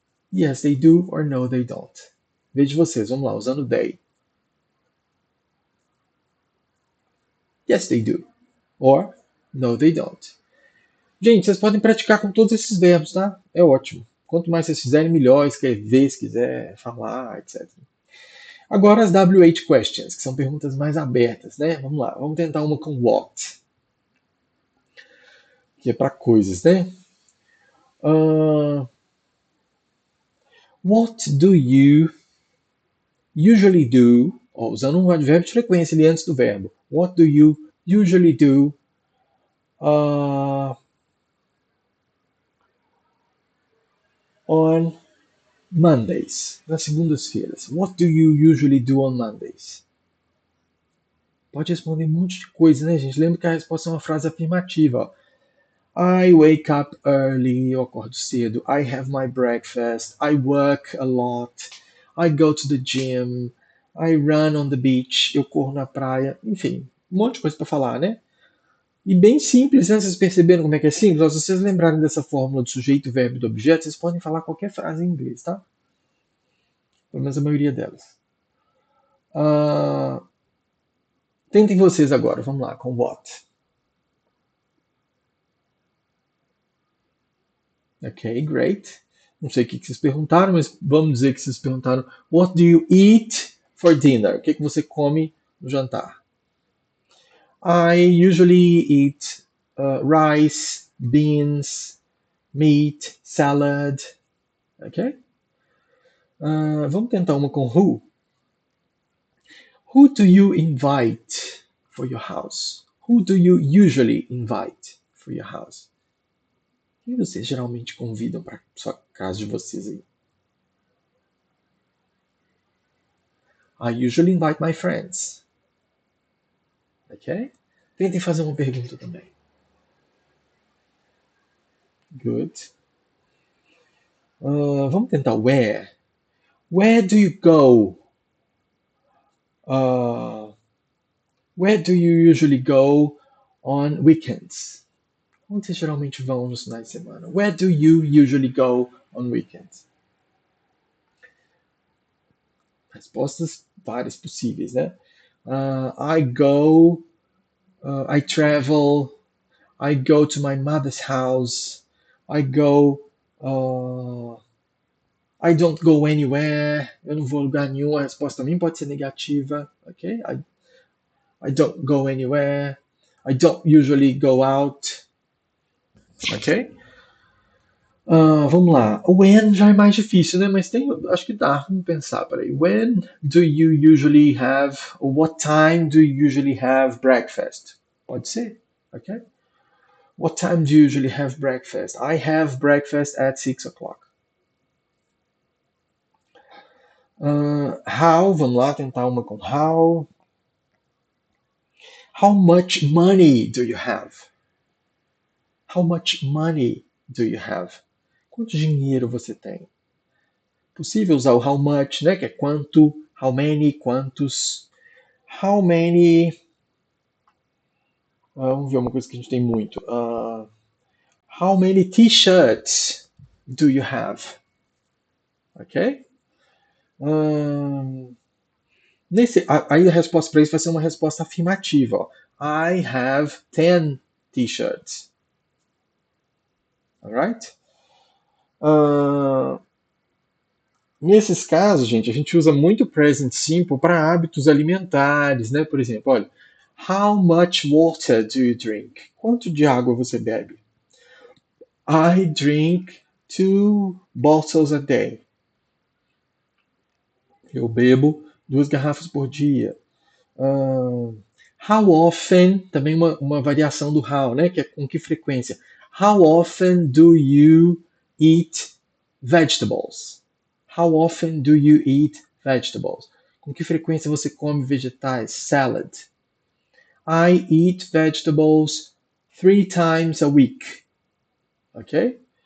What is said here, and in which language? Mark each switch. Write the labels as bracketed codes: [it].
[en] Yes, they do, or no, they don't. [pt] Veja vocês, vamos lá, usando they. [en] Yes, they do. Or no, they don't. [pt] Gente, vocês podem praticar com todos esses verbos, tá? É ótimo. Quanto mais vocês fizerem, melhor. Escrever, se quiser, falar, etc. Agora as WH questions, que são perguntas mais abertas, né? Vamos lá, vamos tentar uma com what, que é para coisas, né? [en] What do you usually do? [pt] Ó, usando um advérbio de frequência ali antes do verbo. [en] What do you usually do on Mondays? [pt] Nas segundas-feiras. [en] What do you usually do on Mondays? [pt] Pode responder um monte de coisa, né, gente? Lembra que a resposta é uma frase afirmativa. [en] Ó. I wake up early, [pt] eu acordo cedo. [en] I have my breakfast. I work a lot. I go to the gym. I run on the beach. [pt] Eu corro na praia. Enfim, um monte de coisa para falar, né? E bem simples, né? Vocês perceberam como é que é simples? Se vocês lembrarem dessa fórmula do sujeito, verbo e do objeto, vocês podem falar qualquer frase em inglês, tá? Pelo menos a maioria delas. Tentem vocês agora. Vamos lá, com what. [en] Ok, great. [pt] Não sei o que vocês perguntaram, mas vamos dizer que vocês perguntaram: [en] What do you eat for dinner? [pt] O que você come no jantar? [en] I usually eat rice, beans, meat, salad. Ok? [pt] Vamos tentar uma com who. [en] Who do you invite for your house? Who do you usually invite for your house? [pt] Quem vocês geralmente convidam para sua casa de vocês aí? [en] I usually invite my friends. Ok? [pt] Tentem fazer uma pergunta também. Good. Vamos tentar where. [en] Where do you go? Where do you usually go on weekends? [pt] Onde vocês geralmente vão nos finais de semana? [en] Where do you usually go on weekends? [pt] Respostas várias possíveis, né? [en] I go, I travel, I go to my mother's house, I go, I don't go anywhere, [pt] eu não vou a lugar nenhum, a resposta também pode ser negativa, ok? [en] I don't go anywhere, I don't usually go out, ok? [pt] Vamos lá. When já é mais difícil, né? Mas tem, acho que dá. Vamos pensar, peraí. [en] When do you usually have, or what time do you usually have breakfast? Pode ser, ok? What time do you usually have breakfast? I have breakfast at 6 o'clock. [pt] How, vamos lá, tentar uma com how. [en] How much money do you have? How much money do you have? [pt] Quanto dinheiro você tem? Possível usar o how much, né? Que é quanto, how many, quantos. How many. Vamos ver uma coisa que a gente tem muito. [en] How many t-shirts do you have? Ok? [pt] Ahn, aí a resposta para isso vai ser uma resposta afirmativa. Ó. [en] I have 10 t-shirts. Alright? [pt] Nesses casos, gente, a gente usa muito present simple para hábitos alimentares, né? Por exemplo, olha, [en] how much water do you drink? [pt] Quanto de água você bebe? [en] I drink 2 bottles a day. [pt] Eu bebo 2 garrafas por dia. How often, também uma variação do how, né? Que é com que frequência. [en] How often do you eat vegetables? How often do you eat vegetables? [pt] Com que frequência você come vegetais? [en] Salad. I eat vegetables 3 times a week. Ok?